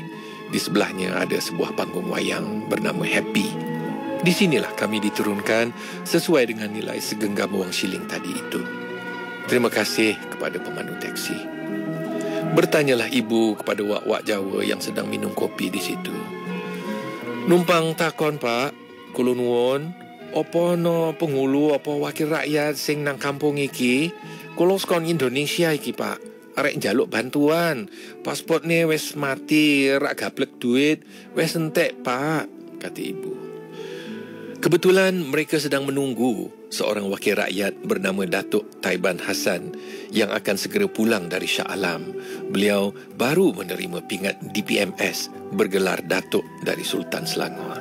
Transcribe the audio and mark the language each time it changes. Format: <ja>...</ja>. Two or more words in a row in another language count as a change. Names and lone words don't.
<ms>Di sebelahnya ada sebuah panggung wayang bernama Happy. Di sinilah kami diturunkan sesuai dengan nilai segenggam wang shilling tadi itu. Terima kasih kepada pemandu teksi. Bertanyalah ibu kepada wak-wak Jawa yang sedang minum kopi di situ.</ms> <jv>Numpang takon pak, kula nuwun, apa no penghulu apa wakil rakyat sing nang kampung iki? Kula sekon Indonesia iki pak, arek njaluk bantuan. Pasportne wis mati, rak gablek duit, wis entek pak,</jv> <ms>kata ibu. Kebetulan mereka sedang menunggu seorang wakil rakyat bernama Datuk Taiban Hassan yang akan segera pulang dari Shah Alam. Beliau baru menerima pingat DPMS bergelar Datuk dari Sultan Selangor.</ms>